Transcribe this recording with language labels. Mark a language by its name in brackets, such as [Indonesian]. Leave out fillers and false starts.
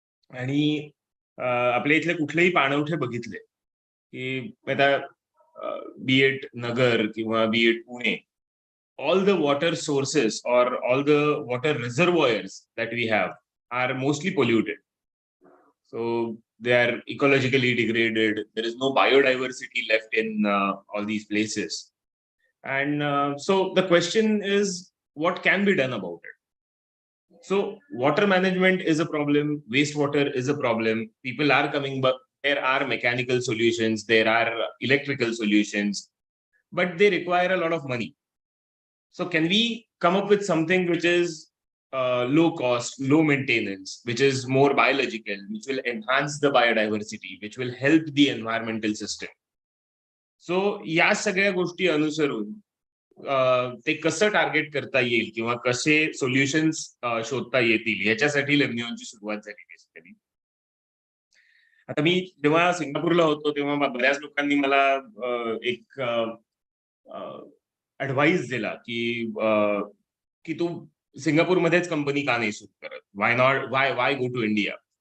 [Marathi] आणि आपल्या इथले कुठलेही पाणवठे बघितले की आता बी इट नगर किंवा बी it Pune, [English] all the water sources or all the water reservoirs that we have are mostly polluted. So they are ecologically degraded. There is no biodiversity left in all these places. And so the question is, what can be done about it? So water management is a problem. Wastewater is a problem. People are coming, but there are mechanical solutions. There are electrical solutions, but they require a lot of money. So can we come up with something which is low cost, low maintenance, which is more biological, which will enhance the biodiversity, which will help the environmental system? [Marathi] So या सगळ्या गोष्टी अनुसरून ते कसं target करता येईल किंवा कसे सोल्युशन्स शोधता येतील याच्यासाठी लेमनिऑनची सुरुवात झाली बेसिकली. आता मी जेव्हा सिंगापूरला होतो तेव्हा बऱ्याच लोकांनी मला एक ऍडवाइस दिला की तू सिंगापूरमध्येच कंपनी का नाही सुरू करत, [English] Why go to India.